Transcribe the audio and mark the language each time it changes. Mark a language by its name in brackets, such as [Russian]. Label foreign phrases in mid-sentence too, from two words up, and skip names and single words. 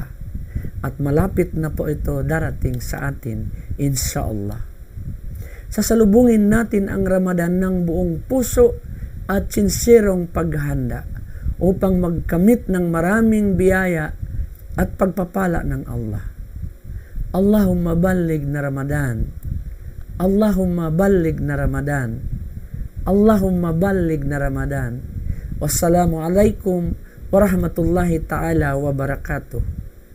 [Filipino] At malapit na po ito darating sa atin, insyaAllah. Sasalubungin natin ang Ramadan ng buong puso at sinserong paghahanda upang magkamit ng maraming biyaya at pagpapala ng Allah. [Arabic] اللهم بلغنا رمضان. اللهم بلغنا رمضان. اللهم بلغنا رمضان. والسلام عليكم ورحمة الله تعالى وبركاته.